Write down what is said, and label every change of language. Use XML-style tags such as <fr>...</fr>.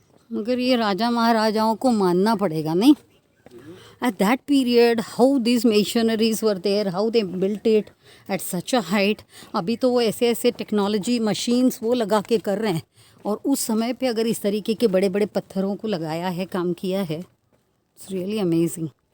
<hi>मगर ये राजा महाराजाओं को मानना पड़ेगा नहीं.</hi> <en>At that period, how these machineries were there, how they built it at such a height.</en> <hi>अभी तो वो ऐसे ऐसे टेक्नोलॉजी मशीन्स वो लगा के कर रहे हैं, और उस समय पे अगर इस तरीके के बड़े बड़े पत्थरों को लगाया है, काम किया है,</hi> <en>It's really amazing.</en>